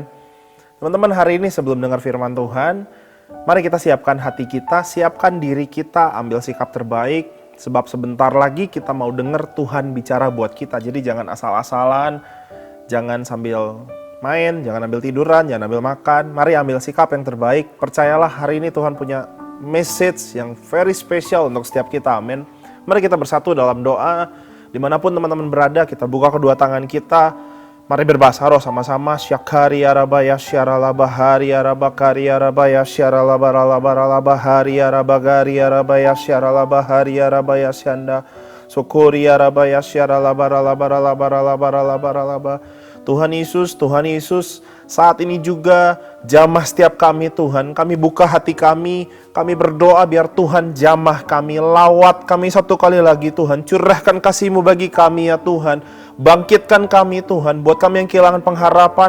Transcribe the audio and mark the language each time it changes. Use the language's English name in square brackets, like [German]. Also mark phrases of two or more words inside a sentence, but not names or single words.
[Indonesian] Teman-teman, hari ini sebelum dengar firman Tuhan, mari kita siapkan hati kita, siapkan diri kita, ambil sikap terbaik, sebab sebentar lagi kita mau dengar Tuhan bicara buat kita. Jadi jangan asal-asalan, jangan sambil main, jangan ambil tiduran, jangan ambil makan. Mari ambil sikap yang terbaik. Percayalah hari ini Tuhan punya message yang [English] very special [Indonesian] untuk setiap kita, amin. Mari kita bersatu dalam doa. Dimanapun teman-teman berada, kita buka kedua tangan kita. Mari berbahasa roh sama-sama. Syakari arabaya syaralabahari arabakari arabaya syaralabaralabaralabahari arabagari arabaya syaralabahari arabaya syanda. Syukuri arabaya syaralabaralabaralabaralabaralabaralaba. Tuhan Yesus, saat ini juga jamah setiap kami Tuhan. Kami buka hati kami berdoa biar Tuhan jamah kami, lawat kami satu kali lagi Tuhan. Curahkan kasih-Mu bagi kami ya Tuhan. Bangkitkan kami Tuhan, buat kami yang kehilangan pengharapan.